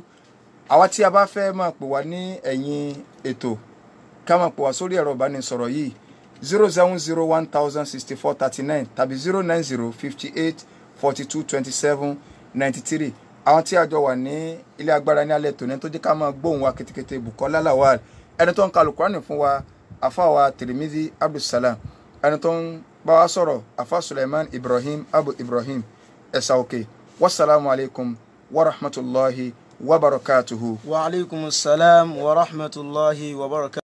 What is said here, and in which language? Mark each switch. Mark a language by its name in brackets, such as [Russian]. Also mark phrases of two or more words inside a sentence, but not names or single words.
[Yoruba] Àwa tí a bá fẹ́ máa pè wá ní ẹ̀yìn ètò ká máa pè wá sórí ẹ̀rọ ìbánisọ̀rọ̀ yìí 070106439 tàbí 09058422793. àwọn tí a jọ wà ní ilé agbára ní alẹ́ tòní tó jẹ́ ká máa gbóhùn wa ketekete Bukola Lawal, ẹni tó ń ka Al-Qur'ani fún wa àfáà Tirmidhi Abdulsalam, ẹni tó ń bá wa sọ̀rọ̀ àfáà Suleiman Ibrahim Abu Ibrahim ẹ̀sà òkè. [Arabic] والسلام عليكم ورحمة الله وبركاته. وعليكم السلام ورحمة الله وبركاته.